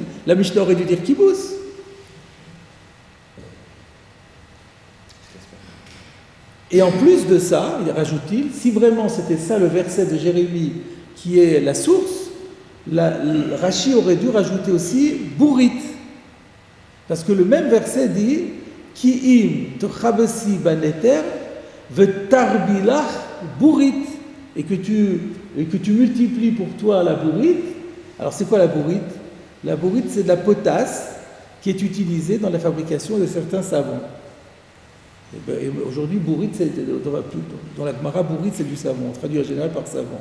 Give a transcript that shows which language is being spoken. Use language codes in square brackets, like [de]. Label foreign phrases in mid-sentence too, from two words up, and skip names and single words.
[fr] La Mishnah aurait dû dire Kibbutz. Et en plus de ça, il rajoute-t-il, si vraiment c'était ça le verset de Jérémie qui est la source, Rashi aurait dû rajouter aussi Bourit. Parce que le même verset dit [he] כי אם תכבסי בנתר ותרבי לך בורית. [fr] Et que tu multiplies pour toi la Bourit. Alors c'est quoi la Bourit? La Bourit, c'est de la potasse qui est utilisée dans la fabrication de certains savons. Et aujourd'hui, bourrite, dans la Gemara, bourrite, c'est du savon, traduit en général par savon.